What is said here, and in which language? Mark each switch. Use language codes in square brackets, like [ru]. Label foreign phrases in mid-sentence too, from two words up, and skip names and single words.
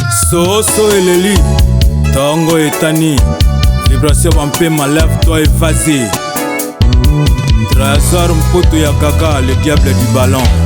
[ln] Soso eleli, tongo etani. Vibration bampema, [fr] lève-toi et vas-y. Trésor Mputu ya Gaga, le diable du ballon.